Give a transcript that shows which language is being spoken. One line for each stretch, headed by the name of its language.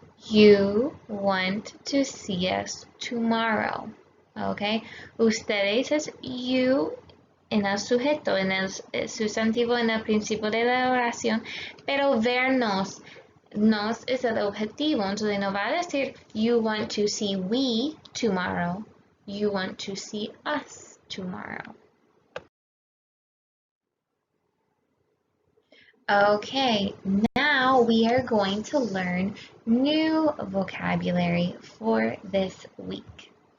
English: You want to see us tomorrow. Okay.
Spanish: Ustedes es you en el sujeto, en el sustantivo en el principio de la oración, pero vernos, nos es el objetivo. Entonces no va a decir
English: you want to see we tomorrow. You want to see us tomorrow. Okay, now we are going to learn new vocabulary for this week.